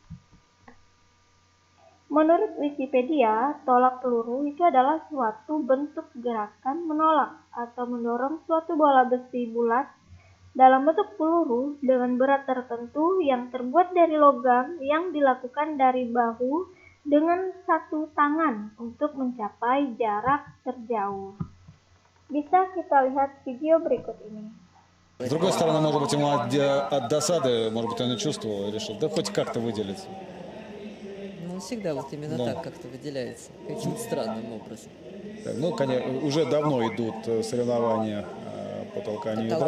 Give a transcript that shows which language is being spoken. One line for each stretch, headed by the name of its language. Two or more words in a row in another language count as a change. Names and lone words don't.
Indonesian: Menurut Wikipedia, tolak peluru itu adalah suatu bentuk gerakan menolak atau mendorong suatu bola besi bulat dalam bentuk peluru dengan berat tertentu yang terbuat dari logam yang dilakukan dari bahu dengan satu tangan untuk mencapai jarak terjauh. Bisa kita lihat video berikut ini.
Russian: С другой стороны, может быть, ему от досады, может быть, он и чувствовал, и решил, да хоть как-то выделиться. Ну, он всегда вот именно Да. так как-то выделяется, каким-то странным образом. Так, ну, конечно, уже давно идут соревнования по толканию ядра.